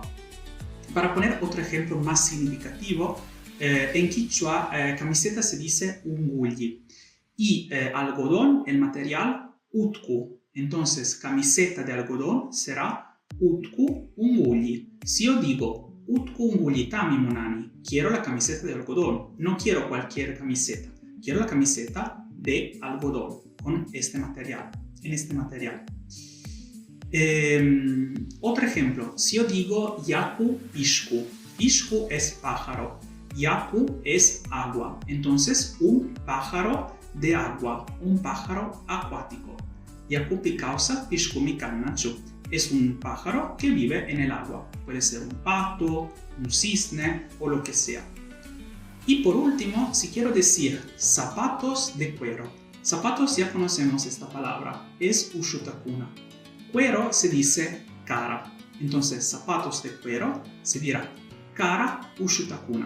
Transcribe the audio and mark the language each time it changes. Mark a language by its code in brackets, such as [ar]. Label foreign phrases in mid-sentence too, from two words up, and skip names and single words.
[es] Para poner otro ejemplo más significativo, en quichua camiseta se dice ungulli y algodón, el material, utku. Entonces, camiseta de algodón será [qu] utku ungulli. [es] Si yo digo [qu] utku ungulli tami monani, [es] quiero la camiseta de algodón, no quiero cualquier camiseta, quiero la camiseta de algodón con este material, en este material. Otro ejemplo, si yo digo [qu] yaku pishku, [es] pishku es pájaro, yaku es agua, entonces un pájaro de agua, un pájaro acuático. [qu] Yaku pikausa pishku mikannachu, [es] es un pájaro que vive en el agua, puede ser un pato, un cisne o lo que sea. Y por último, si quiero decir zapatos de cuero, zapatos ya conocemos esta palabra, es ushutakuna. Cuero se dice cara, entonces zapatos de cuero se dirá [qu] cara ushutakuna.